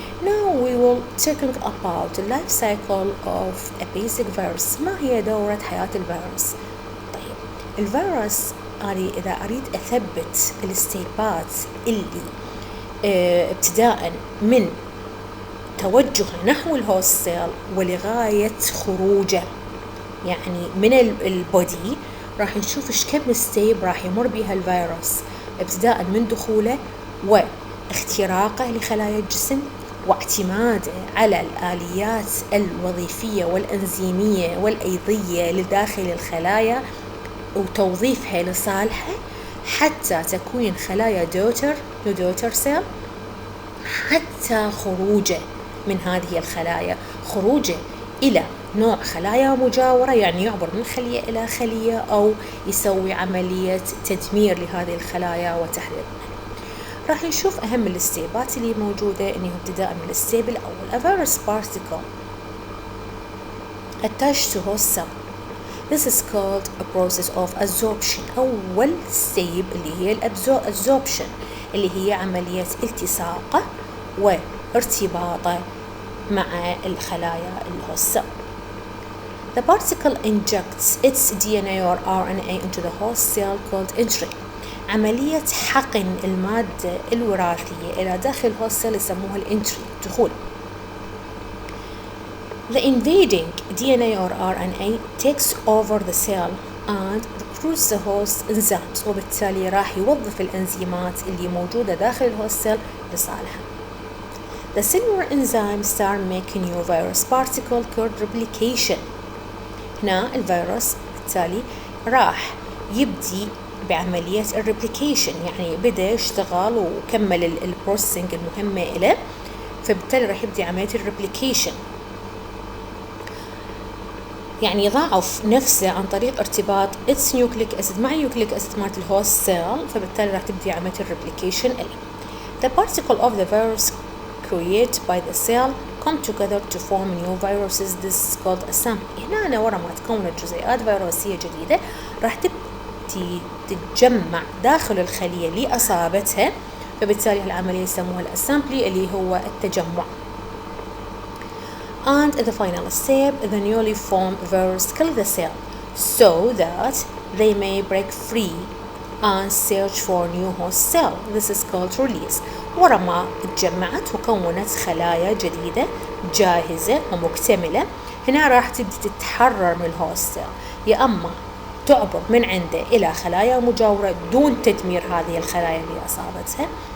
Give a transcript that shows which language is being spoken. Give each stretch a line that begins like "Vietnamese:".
English: Now we will talking about the life cycle of a basic virus.
Arabic: ما هي دورة حياة الفيروس؟ طيب الفيروس أنا إذا أريد أثبت الستيبات اللي ابتداء من توجهه نحو الهوست سيل ولغاية خروجه يعني من البودي، راح نشوف ايش كم ستيب راح يمر بها الفيروس ابتداء من دخوله واختراقه لخلايا الجسم واعتماده على الآليات الوظيفية والأنزيمية والأيضية لداخل الخلايا وتوظيفها لصالحه حتى تكوين خلايا دوتر سيل، حتى خروجه من هذه الخلايا، خروجه إلى نوع خلايا مجاورة، يعني يعبر من خلية إلى خلية أو يسوي عملية تدمير لهذه الخلايا وتحريرها. راح نشوف أهم الستيبات اللي موجودة، إنه ابتداء من الستيب الأول.
English: A virus particle attached to host cell. This is called a process of absorption.
Arabic: أول ستيب اللي هي absorption، اللي هي عملية التصاقه وارتباطه مع الخلايا الهوست cell.
English: The particle injects its DNA or RNA into the host cell called entry.
Arabic: عملية حقن المادة الوراثية إلى داخل الهوست cell يسموها الانتري، دخول.
English: The invading DNA or RNA takes over the cell and recruits the host enzymes،
Arabic: وبالتالي راح يوظف الإنزيمات اللي موجودة داخل الهوست cell لصالحها.
English: The cellular enzymes start making new virus particle called replication.
Arabic: هنا الفيروس بالتالي راح يبدي بعملية الريبليكيشن، يعني بدأ يشتغل وكمل البروسيسنج المهمة له، فبالتالي راح يبدي عملية الريبليكيشن، يعني يضاعف نفسه عن طريق ارتباط
English: its nucleic acid
Arabic: مع nucleic acid مالت الهوست سيل، فبالتالي راح تبدي عملية الريبليكيشن له.
English: The particle of the virus created by the cell come together to form new viruses. This is called a sample.
Arabic: هنا ورا ما تكونت جزيئات فيروسية جديدة راح تبدي تتجمع داخل الخلية اللي أصابتها، فبالتالي العملية يسموها الأسامبلي اللي هو التجمع.
English: And in the final step, the newly formed virus kill the cell so that they may break free and search for new host cell. This is called release.
Arabic: ورا ما اتجمعت وكونت خلايا جديدة جاهزة ومكتملة، هنا راح تبدي تتحرر من الهوست سيل، يا أما تعبر من عنده إلى خلايا مجاورة دون تدمير هذه الخلايا اللي أصابتها.